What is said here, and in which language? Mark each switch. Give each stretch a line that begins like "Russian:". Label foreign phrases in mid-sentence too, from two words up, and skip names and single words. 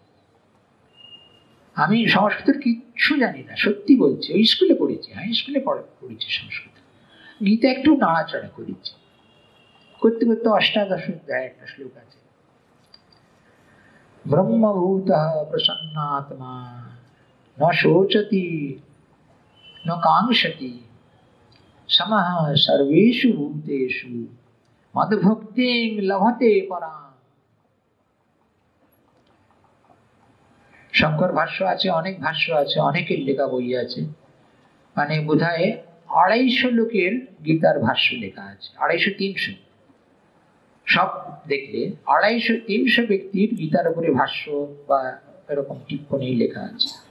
Bangla: আমি সংস্কৃতের কিচ্ছু জানি না, সত্যি বলছি, ওই স্কুলে পড়েছি, হ্যাঁ স্কুলে পড়েছি সংস্কৃত, গীতা একটু নাড়াচাড়া করেছি, করতে করতে অষ্টাদশ অধ্যায় একটা শ্লোক আছে,
Sanskrit: ब्रह्मभूत प्रसन्नात्मा न शोचति न काङ्क्षति समः सर्वेषु भूतेषु मद्भक्तिं लभते पराम।
Bangla: শঙ্কর ভাষ্য আছে, অনেক ভাষ্য আছে, অনেকের লেখা বই আছে, মানে বোধহয় 250 লোকের গীতার ভাষ্য লেখা আছে, 250-300, সব দেখলে 250-300 ব্যক্তির গীতার উপরে ভাষ্য বা এরকম টিপ্পনী লেখা আছে।